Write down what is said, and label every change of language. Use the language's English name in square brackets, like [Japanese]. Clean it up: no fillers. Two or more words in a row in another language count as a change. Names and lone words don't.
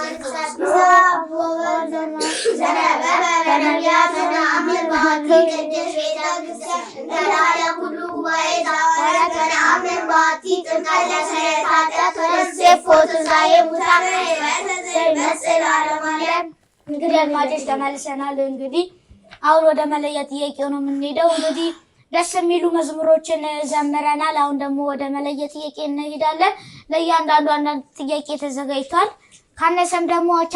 [Geez] ወወልድ ዘነበበ በነቢያት ወነአምን በአንቲ ቅድስት ቤተ ክርስቲያን እንተ ለዓለም ኩሉ ጉባኤ ዘሐዋርያት ወነአምን በአንቲ ጥምቀት ለስርየተ ኃጢአት ወንሴፎ ትንሣኤ ሙታን ዘይመጽእ ለዓለመ ዓለም። [Amharic] እንግዲህ አድማጮች ተመልሰናል። እንግዲህ አሁን ወደ መለያ ጥያቄው ነው የምንሄደው። እንግዲህ ደስ የሚሉ መዝሙሮችን ዘምረናል። አሁን ደግሞ ወደ መለያ ጥያቄ እንሄዳለን። ለእያንዳንዱ አንዳንድ ጥያቄ ተዘጋጅቷል። ካነሰም ደግሞ አቻ